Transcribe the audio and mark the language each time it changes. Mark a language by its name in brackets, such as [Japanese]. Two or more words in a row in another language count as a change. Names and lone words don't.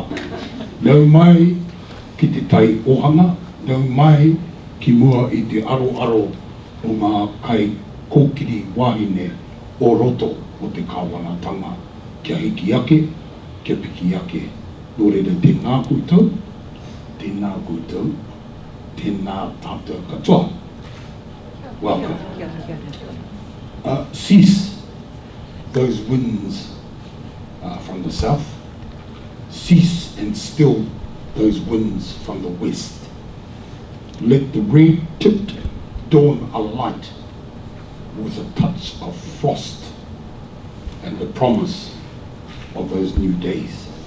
[Māori] Nau mai ki te tai ohanga, nau mai ki mua I te aro o ngā kai kōkiri wahine o roto o te kāwanatanga. Kia hiki ake, kia piki ake. Nō reira tēnā koutou, tēnā koutou, tēnā tātou katoa. [English] Welcome. Cease those winds from the south. Cease and still those winds from the west. Let the red-tipped dawn alight with a touch of frost and the promise of those new days.